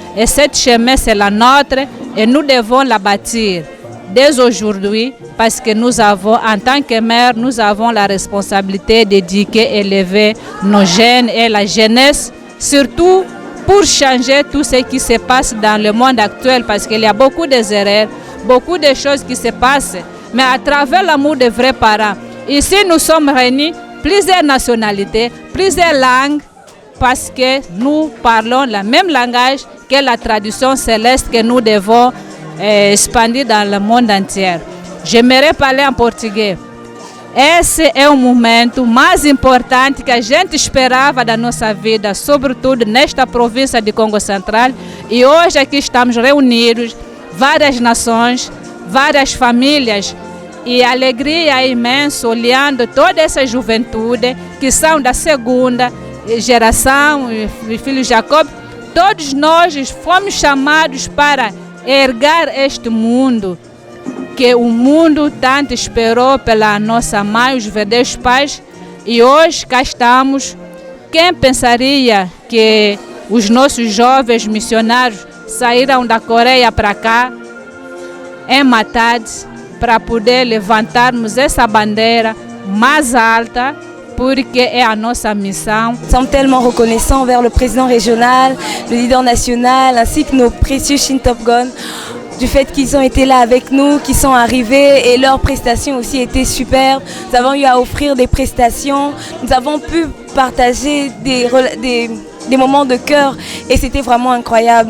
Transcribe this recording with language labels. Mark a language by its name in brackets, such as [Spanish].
[French] Et cette chemin, c'est la nôtre et nous devons la bâtir dès aujourd'hui parce que nous avons, en tant que mère, nous avons la responsabilité d'éduquer et élever nos jeunes et la jeunesse, surtout pour changer tout ce qui se passe dans le monde actuel parce qu'il y a beaucoup d'erreurs, beaucoup de choses qui se passent, mais à travers l'amour des vrais parents. Ici, nous sommes réunis, plusieurs nationalités, plusieurs langues, parce que nous parlons le même langage que la tradition céleste que nous devons expandir dans le monde entier. J'aimerais parler en português. [Portuguese] Esse é momento mais importante que a gente esperava da nossa vida, sobretudo nesta província de Congo Central. E hoje aqui estamos reunidos, várias nações, várias famílias, e a alegria é imensa olhando toda essa juventude que são da segunda geração, o filho Jacob. Todos nós fomos chamados para erguer este mundo, que o mundo tanto esperou pela nossa mãe, os verdadeiros pais, e hoje cá estamos. Quem pensaria que os nossos jovens missionários saíram da Coreia para cá, em Matadi, para poder levantarmos essa bandeira mais alta, porque é a nossa missão. [French] Nous sommes tellement reconnaissants envers le président régional, le leader national, ainsi que nos précieux Chine Top Gun, du fait qu'ils ont été là avec nous, qu'ils sont arrivés et leurs prestations aussi étaient superbes. Nous avons eu à offrir des prestations, nous avons pu partager des moments de cœur et c'était vraiment incroyable.